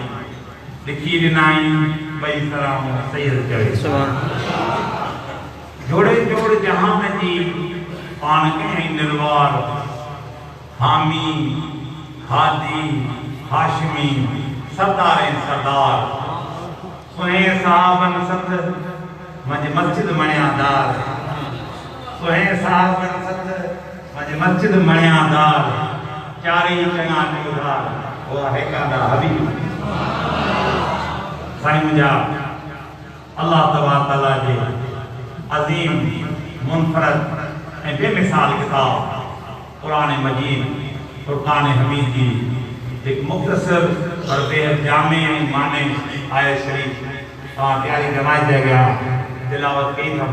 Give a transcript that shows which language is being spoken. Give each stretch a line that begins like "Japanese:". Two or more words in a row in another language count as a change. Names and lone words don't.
Sindhi: लिखी ॾिनाई ॿई सलाम सैयद चवे। जोड़े जोड़ जहान जी पान कयईं निरवार। हामी हादी हाशमी सरदार सरदार। सुहे साहबन सत मज मस्जिद मणियादार। सुहे साहबन सत मज मस्जिद मणियादार। चारी चङा ॾींदार उहा हिकादा हबीब। साईं मुंहिंजा
Arabic: الله تبارك تعالى
Sindhi: जे अज़ीम मुनफरद ऐं बेमिसाल किताब क़ुरान मजीद फ़ुरक़ान हमीद जी हिकु मुख़्तसर और बेहद जामे ऐं माने आयत शरीफ़ तव्हां प्यारी जमायत जे अॻियां तिलावत कई अथम।